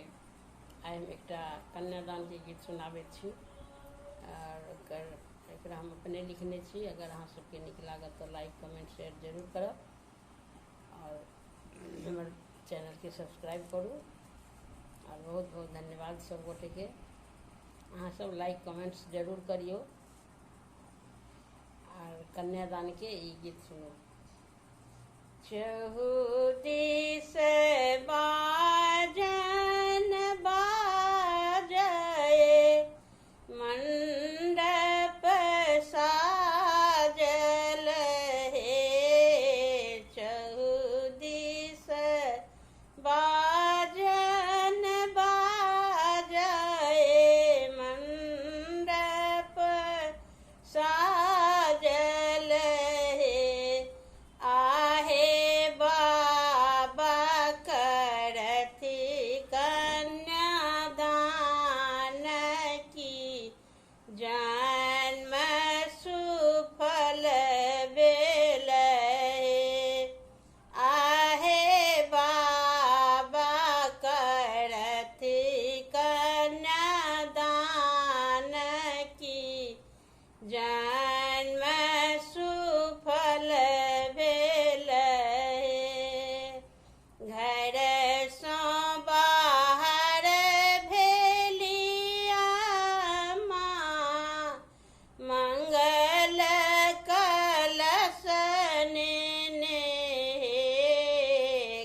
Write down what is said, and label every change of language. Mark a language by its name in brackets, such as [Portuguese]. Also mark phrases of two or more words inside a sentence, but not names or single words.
[Maithili] आइ हम एकटा कन्यादान के गीत सुनाबे छी और एकरा हम अपने लिखने छी। अगर अहाँ सबके नीक लागत तो [English] like comment share [Maithili] जरूर करब और हमर चैनल के सब्सक्राइब करू। और बहुत बहुत धन्यवाद सब गोटे के। अहाँ सब [English] like comments [Maithili] जरूर करियो और कन्यादान के ई गीत सुनो। चहुदिस बाजन बाजए मंडप साजल हे। चहुदिस बाजन बाजए मंडप साजल हे। आहे बाबा करथि कन्यादान की जन्म सुफल भेल हे। आहे बाबा करथि कन्यादान की जन्म सुफल भेल हे। घर सो बाहर भेलिया माँ मंगल कलश नेने हे।